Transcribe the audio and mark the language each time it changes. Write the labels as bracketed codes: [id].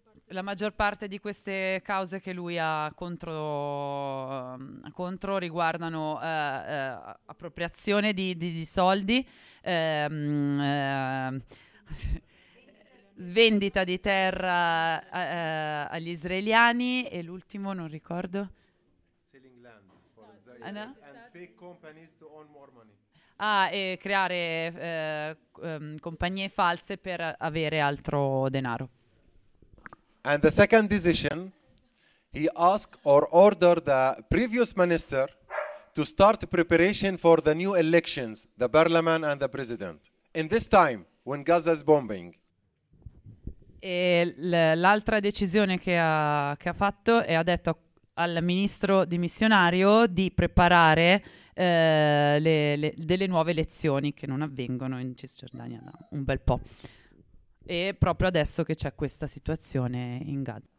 [it] La maggior parte di queste cause che lui ha contro riguardano appropriazione di soldi, svendita di terra agli israeliani, e l'ultimo non ricordo. [en] Selling lands for Israelis and fake companies to own more money. [it] Ah, e creare compagnie false per avere altro denaro. [en] And the second decision, he asked or ordered the previous minister to start preparation for the new elections, the parliament and the president, in this time when Gaza is bombing. [it] E l'altra decisione che ha fatto è, ha detto al ministro dimissionario di preparare delle nuove elezioni che non avvengono in Cisgiordania da un bel po'. E proprio adesso che c'è questa situazione in Gaza.